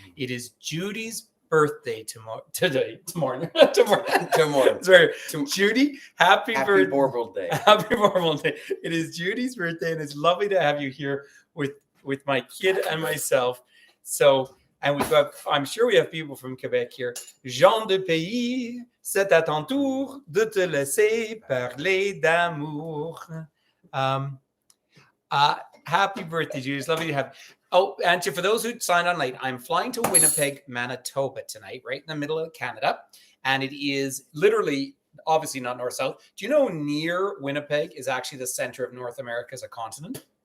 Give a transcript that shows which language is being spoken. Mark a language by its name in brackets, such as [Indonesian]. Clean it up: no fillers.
[English] It is Judy's birthday tomorrow. Sorry, Judy, happy birthday. Day. Happy Marble Day. It is Judy's birthday, and it's lovely to have you here with my kid and myself. So, and we've got, I'm sure we have people from Quebec here. [French] Jean de pays, c'est à ton tour de te laisser parler d'amour. [English] Happy birthday, Judy. It's lovely to have. Oh, and for those who signed on late, I'm flying to Winnipeg, Manitoba tonight, right in the middle of Canada. And it is literally, obviously not north-south. Do you know near Winnipeg is actually the center of North America as a continent?